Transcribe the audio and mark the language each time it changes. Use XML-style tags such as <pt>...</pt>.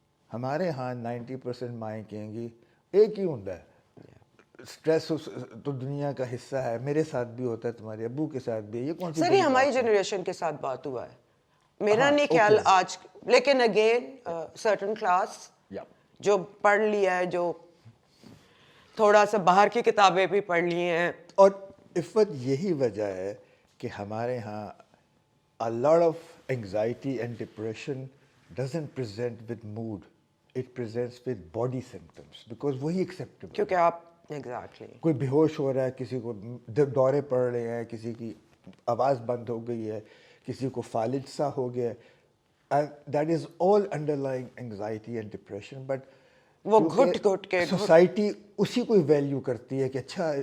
<ur>ہمارے ہاں 90% مائیں کہیں گی ایک ہی ہوتا ہے, اسٹریس تو دنیا کا حصہ ہے, میرے ساتھ بھی ہوتا ہے, تمہارے ابو کے ساتھ بھی. یہ کون سی سر یہ ہماری جنریشن کے ساتھ بات ہوا ہے, میرا نہیں خیال آج. لیکن اگین سرٹن کلاس جو پڑھ لیا ہے, جو تھوڑا سا باہر کی کتابیں بھی پڑھ لی ہیں. اور عفت یہی وجہ ہے کہ ہمارے ہاں</ur> <en>a lot of anxiety and depression doesn't present with mood, it presents with body symptoms because وہی acceptable.</en> <ur>کیونکہ آپ exactly کوئی بے ہوش ہو رہا ہے, کسی کو دورے پڑ رہے ہیں, کسی کی آواز بند ہو گئی ہے, کسی کو فالج سا ہو گیا ہے,</ur> <en>and that is all underlying anxiety and depression. But</en> <ur>وہ گھٹ گھٹ کے سوسائٹی اسی کو ویلیو کرتی ہے کہ اچھا</ur>